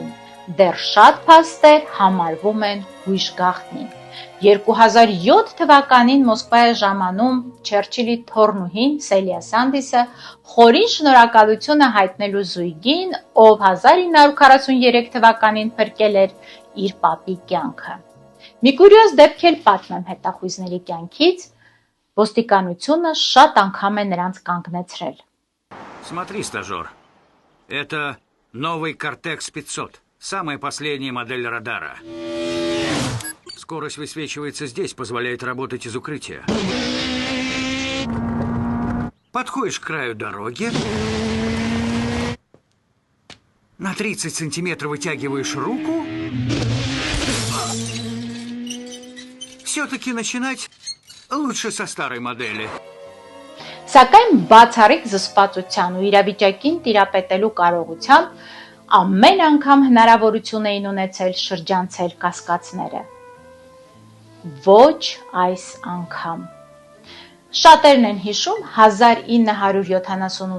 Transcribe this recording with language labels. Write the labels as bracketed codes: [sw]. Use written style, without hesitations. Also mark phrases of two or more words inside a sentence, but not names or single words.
[hy] Դեռ շատ փաստեր համարվում են հույժ գաղտնի։ 2007 թվականին Մոսկվայի ժամանում Չերչիլի թոռնուհին Սելիա Սանդիսը խորին շնորհակալություն է հայտնելու զույգին, ով 1943 թվականին փրկել էր իր պապի կյանքը։ Մի կուրիոզ դեպք էլ պատմեմ հետախույզների կյանքից, ոստիկանությունը շատ անգամ է նրանց կանգնեցրել։ [ru] Смотри, стажер. Это новый Кортекс 500. Самая последняя модель радара. Скорость высвечивается здесь, позволяет работать из укрытия. Подходишь к краю дороги. На 30 сантиметров вытягиваешь руку. Все-таки начинать лучше со старой модели. [hy] Սակայն բացառիկ զսպվածության ու իրավիճակին տիրապետելու կարողությամբ ամեն անգամ հնարավորություն էին ունեցել շրջանցել կասկածները։ Ոչ այս անգամ։ Շատերն են հիշում 1978